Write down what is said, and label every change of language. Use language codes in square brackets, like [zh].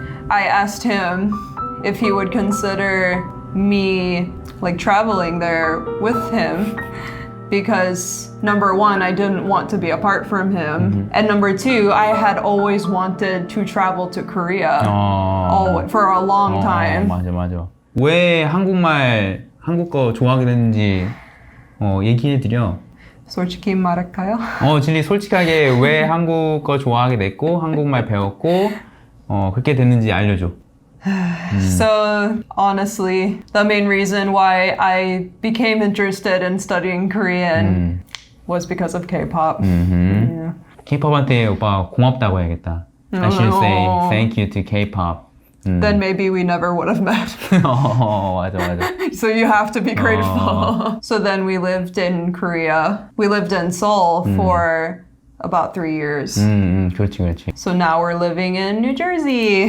[en] I asked him if he would consider me like traveling there with him, because number one, I didn't want to be apart from him, and number two, I had always wanted to travel to Korea for a long time. [ko] 맞아. 왜 한국 거 좋아하게 됐는지 얘기해드려. 솔직히 말할까요? 진리 솔직하게 왜 한국 거 좋아하게 됐고 한국말 배웠고 그렇게 됐는지 알려줘. [en] So honestly, the main reason why I became interested in studying Korean was because of K-pop. Yeah. [ko] K-pop한테 오빠 고맙다고 해야겠다. [en] I should say thank you to K-pop. Then maybe we never would have met. [ko] 맞아, 맞아. [en] So you have to be grateful. So then we lived in Korea. We lived in Seoul for about 3 years. [ko] 그렇지, 그렇지. [en] So now we're living in New Jersey.